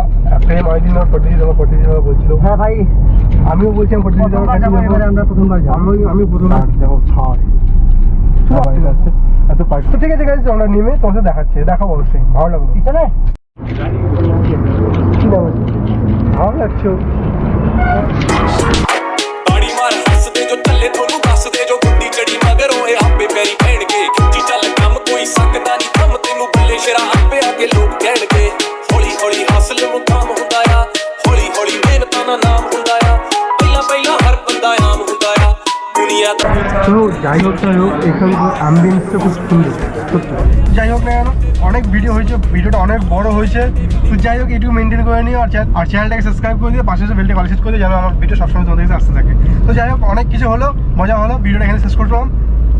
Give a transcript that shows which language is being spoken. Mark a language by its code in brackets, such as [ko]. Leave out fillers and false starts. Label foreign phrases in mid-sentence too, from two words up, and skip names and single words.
[bn] প্রেম অনেকদিন পরদেশি ধাবা বলছিল। হ্যাঁ ভাই, আমিও বলছিলাম পরদেশি ধাবা, আমরা প্রথমবার যাবো। আমি প্রথমবার দেখো খাওয়া যাচ্ছে এত পাই। তো ঠিক আছে গাইজ, আমরা নেমে তোমাদের দেখাবো অবশ্যই। ভালো লাগলো, পিছনে কি নাম আছে? ভালো লাগছে। [pa] ਤਾੜੀ ਮਾਰ ਹੱਸਦੇ ਜੋ ਚੱਲੇ ਤੁਹਾਨੂੰ ਦੱਸਦੇ ਜੋ ਗੁੱਡੀ ਚੜੀ ਮਗਰ ਓਏ ਆਪੇ ਪੈਰੀ ਪੈਣਗੇ ਖਿੱਚੀ ਚੱਲ ਕੰਮ ਕੋਈ ਸਕਦਾ ਨਹੀਂ ਥੰਮ ਤੈਨੂੰ ਬੱਲੇ ਸ਼ਰਾ ਆਪੇ ਆ ਕੇ ਲੋਕ ਕਹਿਣਗੇ ਹੌਲੀ ਹੌਲੀ ਹਾਸਲ ਮੁਕਾਮ ਹੁੰਦਾ ਆ ਹੌਲੀ ਹੌਲੀ ਮਿਹਨਤਾਂ ਦਾ ਨਾਮ ਹੁੰਦਾ ਆ ਪਹਿਲਾਂ ਪਹਿਲਾਂ ਹਰ ਬੰਦਾ ਆਮ ਹੁੰਦਾ ਆ দুনিয়া [bn] তো যাই হোক এখানকার অ্যাম্বিয়েন্সটা খুব সুন্দর সত্যি। যাই হোক না কেন, অনেক ভিডিও হয়েছে, ভিডিওটা অনেক বড় হয়েছে। তো যাই হোক এটুকু মেনটেন করে নিও, আর চ্যানেলটাকে সাবস্ক্রাইব করে দিয়ে পাশে বেলটা কলেজ করে দিয়ে যেন আমার ভিডিও সবসময় তোমাদের কাছে আসতে থাকে। তো যাই হোক অনেক কিছু হলো, মজা হলো, ভিডিওটা এখানে শেষ করলাম।